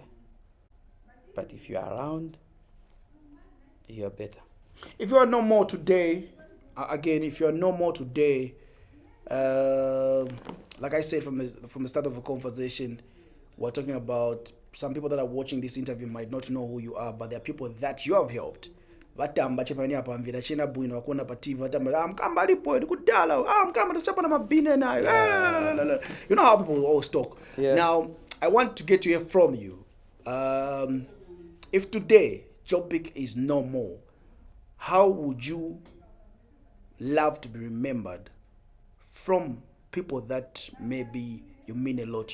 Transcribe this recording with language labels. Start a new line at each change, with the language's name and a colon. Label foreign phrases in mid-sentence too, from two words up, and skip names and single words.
English: But if you're around, you're better. If you are no more today, if you are no more today, like I said from the start of the conversation, we're talking about some people that are watching this interview might not know who you are, but there are people that you have helped.
Nyanja: Vatamba chepani apa mvira chena bwino wakona pa TV vatamba mkamba alipo kudala mkamba tachapa na mabine nayo.
English: You know how people always talk. Yeah. Now I want to get to hear from you. If today Jobik is no more, how would you love to be remembered from people that maybe you mean a lot?